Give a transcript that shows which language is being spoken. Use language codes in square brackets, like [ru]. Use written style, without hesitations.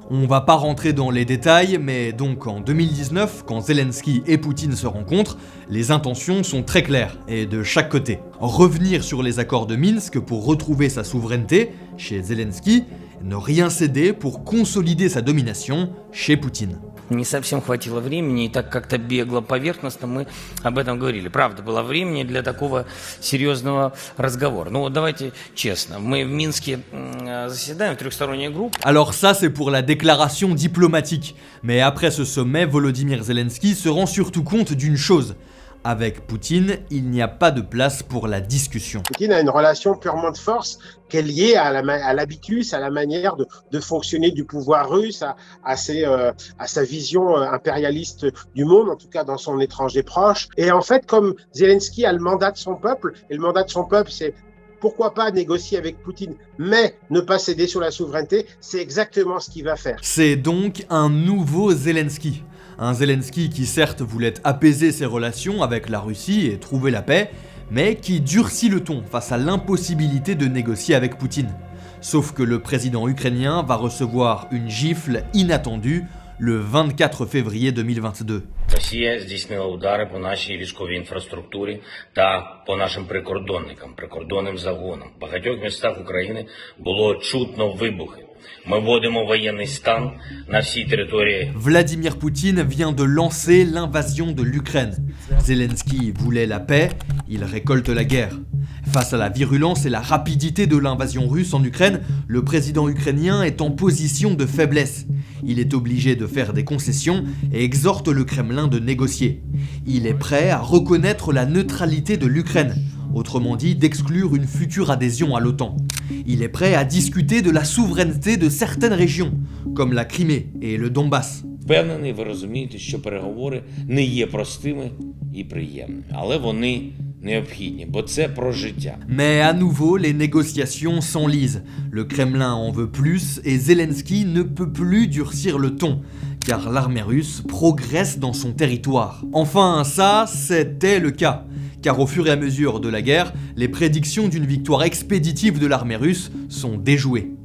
[fr] On va pas rentrer dans les détails, mais donc en 2019, quand Zelensky et Poutine se rencontrent, les intentions sont très claires, et de chaque côté. Revenir sur les accords de Minsk pour retrouver sa souveraineté, chez Zelensky, ne rien céder pour consolider sa domination, chez Poutine. [ru] Не совсем хватило времени, и так как-то бегло, поверхностно мы об этом говорили. Правда, было времени для такого серьезного разговора. Ну вот давайте честно, мы в Минске заседаем в трехсторонней группе. [fr] Alors ça c'est pour la déclaration diplomatique, mais après ce sommet, Volodymyr Zelensky se rend surtout compte d'une chose. Avec Poutine, il n'y a pas de place pour la discussion. Poutine a une relation purement de force qui est liée à l'habitus, à la manière de fonctionner du pouvoir russe, à sa vision impérialiste du monde, en tout cas dans son étranger proche. Et en fait, comme Zelensky a le mandat de son peuple, et le mandat de son peuple, c'est pourquoi pas négocier avec Poutine, mais ne pas céder sur la souveraineté, c'est exactement ce qu'il va faire. C'est donc un nouveau Zelensky. Un Zelensky qui certes voulait apaiser ses relations avec la Russie et trouver la paix, mais qui durcit le ton face à l'impossibilité de négocier avec Poutine. Sauf que le président ukrainien va recevoir une gifle inattendue le 24 février 2022. [uk] Росія здійснила удари по нашій військовій інфраструктурі та по нашим прикордонникам, прикордонним загонам. В багатьох містах України було чутно вибухи. Ми вводимо воєнний стан на всій території. [fr] Vladimir Poutine vient de lancer l'invasion de l'Ukraine. Zelensky voulait la paix, il récolte la guerre. Face à la virulence et la rapidité de l'invasion russe en Ukraine, le président ukrainien est en position de faiblesse. Il est obligé de faire des concessions et exhorte le Kremlin de négocier. Il est prêt à reconnaître la neutralité de l'Ukraine, autrement dit d'exclure une future adhésion à l'OTAN. Il est prêt à discuter de la souveraineté de certaines régions, comme la Crimée et le Donbass. [uk] Впевнений, ви розумієте, що переговори не є простими і приємними, але вони необхідні, бо це про життя. [fr] Mais à nouveau, les négociations s'enlisent. Le Kremlin en veut plus et Zelensky ne peut plus durcir le ton, car l'armée russe progresse dans son territoire. Enfin, ça, c'était le cas. Car au fur et à mesure de la guerre, les prédictions d'une victoire expéditive de l'armée russe sont déjouées.